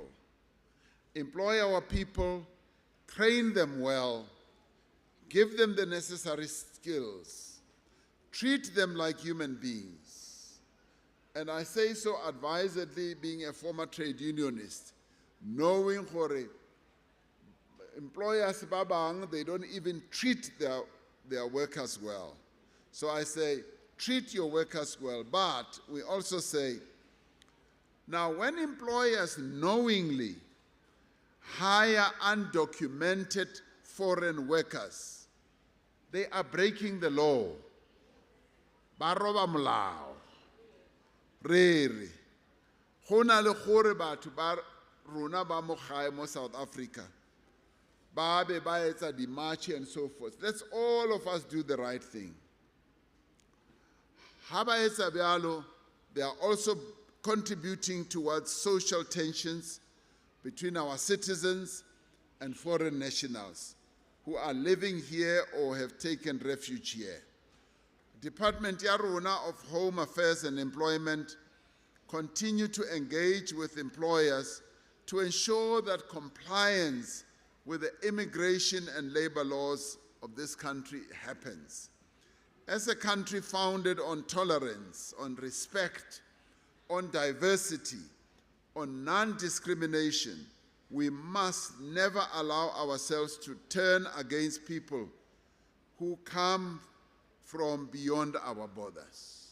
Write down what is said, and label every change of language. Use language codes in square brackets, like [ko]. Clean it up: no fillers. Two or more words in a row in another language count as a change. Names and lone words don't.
[en] Employ our people, train them well, give them the necessary skills, treat them like human beings. And I say so advisedly, being a former trade unionist, knowing [st] hore employers ba bang, [en] they don't even treat their workers well. So I say, treat your workers well, but we also say, now when employers knowingly hire undocumented foreign workers, they are breaking the law. [st] Ba roba molao. Rere. [tn] Go na le gore batho ba rona ba mo gae mo South Africa ba be ba etsa di march [en] and so forth. Let's all of us do the right thing. [st] Ha ba etsa bjalo, [en] they are also contributing towards social tensions between our citizens and foreign nationals who are living here or have taken refuge here. Department [st] ya rona [en] of Home Affairs and Employment continue to engage with employers to ensure that compliance with the immigration and labor laws of this country happens. As a country founded on tolerance, on respect, on diversity, on non-discrimination, we must never allow ourselves to turn against people who come from beyond our borders.